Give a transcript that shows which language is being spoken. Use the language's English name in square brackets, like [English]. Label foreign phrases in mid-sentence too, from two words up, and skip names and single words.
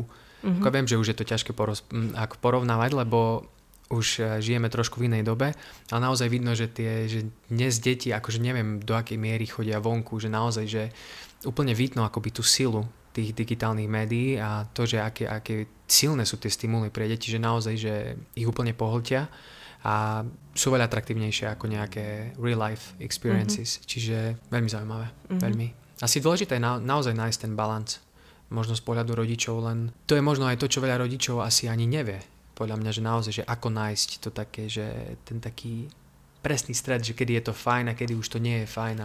[Slovak] Ako viem, že už je to ťažké porovnávať, lebo už žijeme trošku v inej dobe, ale naozaj vidno, že dnes deti, akože neviem do akej miery chodia vonku, že naozaj, že úplne vidno akoby tú silu tých digitálnych médií a to, že aké silné sú tie stimuly pre deti, že naozaj, že ich úplne pohltia a sú veľa atraktívnejšie ako nejaké [English] real life experiences. [Slovak] Čiže veľmi zaujímavé. Veľmi. Asi dôležité je naozaj nájsť ten balans. Možno z pohľadu rodičov, len to je možno aj to, čo veľa rodičov asi ani nevie. Podľa mňa, že naozaj, že ako nájsť to také, že ten taký presný stred, že kedy je to fajn a kedy už to nie je fajn.